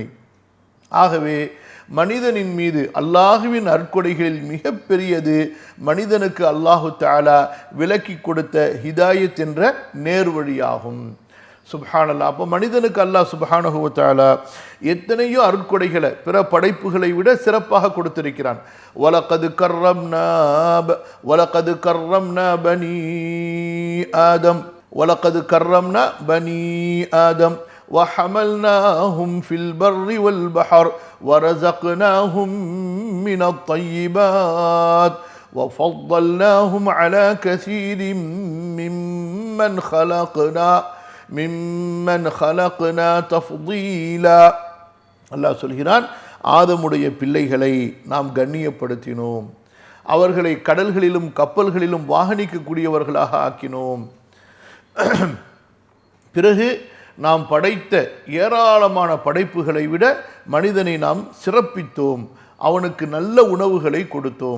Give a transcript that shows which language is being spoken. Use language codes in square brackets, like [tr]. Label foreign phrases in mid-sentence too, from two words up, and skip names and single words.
[ta] ஆகவே மனிதனின் மீது அல்லாஹுவின் அற்கொடைகளில் மிக பெரியது மனிதனுக்கு அல்லாஹு தஆலா விலக்கி கொடுத்த ஹிதாயத் என்ற நேர்வழியாகும். சுப்ஹானல்லாஹ். அப்போ மனிதனுக்கு அல்லாஹ் [ar] سبحانه وتعالى [ta] எத்தனையோ அருட்கொடைகளை பிற படைப்புகளை விட சிறப்பாக கொடுத்திருக்கிறான். [ar] ولقد كرمنا بني آدم وحملناهم في البر والبحر ورزقناهم من الطيبات وفضلناهم على كثير ممن خلقنا تفضيلا. [ta] அல்லாஹ் சொல்கிறான், ஆதமுடைய பிள்ளைகளை நாம் கண்ணியப்படுத்தினோம், அவர்களை கடல்களிலும் கப்பல்களிலும் வாகனிக்கக்கூடியவர்களாக ஆக்கினோம். பிறகு நாம் படைத்த ஏராளமான படைப்புகளை விட மனிதனை நாம் சிறப்பித்தோம், அவனுக்கு நல்ல உணவுகளை கொடுத்தோம்.